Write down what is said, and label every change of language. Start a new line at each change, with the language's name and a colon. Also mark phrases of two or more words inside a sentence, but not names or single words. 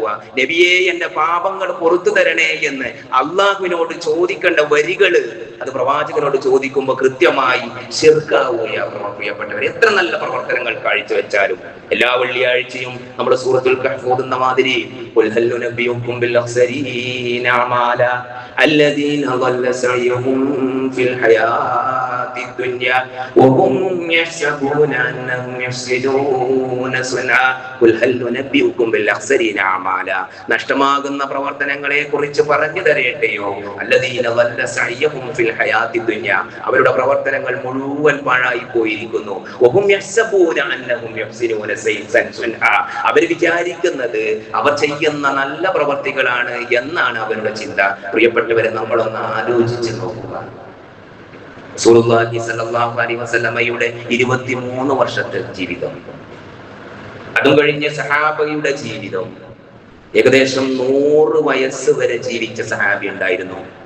Malayalam: നബിയേ, എന്റെ പാപങ്ങൾ പുറത്തു തരണേ എന്ന് അള്ളാഹുവിനോട് ചോദിക്കേണ്ട വരികള് അത് പ്രവാചകനോട് ചോദിക്കുമ്പോൾ കൃത്യമായി ശിർക്കാവുകയാണ്. പ്രിയപ്പെട്ടവർ, എത്ര നല്ല പ്രവർത്തനങ്ങൾ കാഴ്ചവെച്ചാലും എല്ലാ വെള്ളിയാഴ്ചയും നമ്മുടെ സൂറത്തുൽ കഹ്ഫ് ഓതുന്ന മാതിരി
Arabic: قل هل ننبئكم بالأخسرين أعمالا الذين ضل سعيهم في الحياة الدنيا وهم يحسبون أنهم يحسنون صنعا قل هل ننبئكم بالأخسرين أعمالا.
Malayalam: നഷ്ടമാകുന്ന പ്രവർത്തനങ്ങളെ കുറിച്ച് പറഞ്ഞു തരട്ടെയോ?
Arabic: الذين ضل سعيهم في الحياة الدنيا,
Malayalam: അവരുടെ പ്രവർത്തനങ്ങൾ മുഴുവൻ പാഴായി പോയിരിക്കുന്നു.
Arabic: وهم يحسبون أنهم يحسنون صنعا,
Malayalam: അവർ വിചാരിക്കുന്നത് അവർ ചെയ്യുന്ന നല്ല പ്രവർത്തികളാണ് എന്നാണ് അവരുടെ ചിന്ത. പ്രിയപ്പെട്ടവരെ, നമ്മളൊന്ന് ആലോചിച്ച് നോക്കുക.
Arabic: رسول الله صلى الله عليه وسلم
Malayalam: 23 വർഷത്തെ ജീവിതം, അതും കഴിഞ്ഞ് സഹാബയുടെ ജീവിതം, ഏകദേശം 100 വയസ്സ് വരെ ജീവിച്ച സഹാബി ഉണ്ടായിരുന്നു.